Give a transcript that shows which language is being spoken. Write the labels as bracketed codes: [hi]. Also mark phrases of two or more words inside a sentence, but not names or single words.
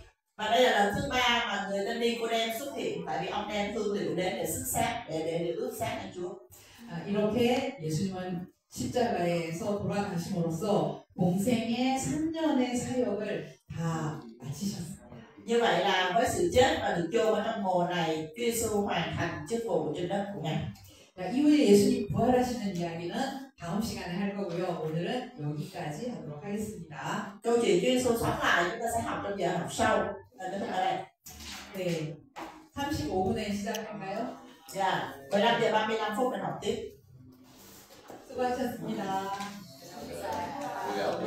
[vi] Và đây là lần thứ 3 mà người tên Nicodem xuất hiện, tại vì ông đem hương liệu đến để sức xác, để ướp xác cho Chúa. [ko] 이렇게 예수님은 십자가에서 돌아가심으로써 공생의 3년의 사역을 다 마치셨습니다. [vi] Như vậy là với sự chết và được chôn ở trong mồ này, Chúa Giêsu hoàn thành chức vụ trên đất của Ngài. [ko] 자, 이후에 예수님 부활하시는 이야기는 다음 시간에 할 거고요. 오늘은 여기까지 하도록 하겠습니다. [vi] Câu chuyện Chúa Giêsu sống lại chúng ta sẽ học trong giờ học sau. Kết thúc ở đây. [ko] 네, 35분에 시작할까요? [vi] Dạ, 15 giờ 35 phút mình học tiếp. [ko] 수고하셨습니다.